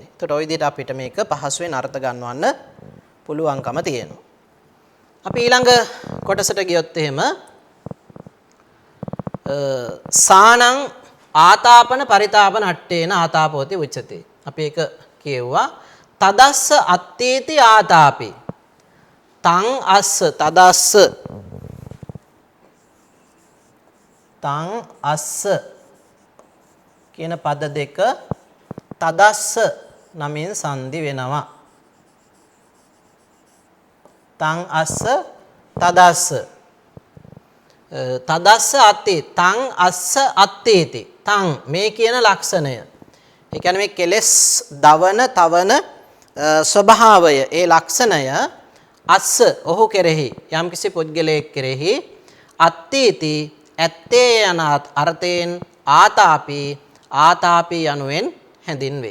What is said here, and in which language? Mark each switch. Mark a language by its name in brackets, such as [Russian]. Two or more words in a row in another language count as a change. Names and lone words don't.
[Sinhala] එතකොට ওই විදිහට අපිට මේක පහසුවෙන් අර්ථ ගන්නවන්න පුළුවන්කම තියෙනවා. අපි ඊළඟ කොටසට ගියොත් එහෙම [Pali] සානං ආතාපන පරිතාපන අට්ඨේන ආතාපෝති උච්චති. [Sinhala] අපි ඒක කියුවා [Pali] තදස්ස අත්තේති ආතාපි. තං අස්ස තදස්ස තං අස්ස [Sinhala] කියන පද දෙක තදස්ස නමින් සංදි වෙනවා. [Pali] තං අස්ස තදස්ස තදස්ස අත්ති තං අස්ස අත්තේති තං [Sinhala] මේ කියන ලක්ෂණය. ඒ කියන්නේ මේ කෙලෙස් දවන තවන ස්වභාවය ඒ ලක්ෂණය අස්ස ඔහු කෙරෙහි යම්කිසි පුද්ගලයෙක් කෙරෙහි අත්ථීති ඇත්තේ යන අර්ථයෙන් ආතාපි ආතාපි යනුවෙන් හැඳින්වේ.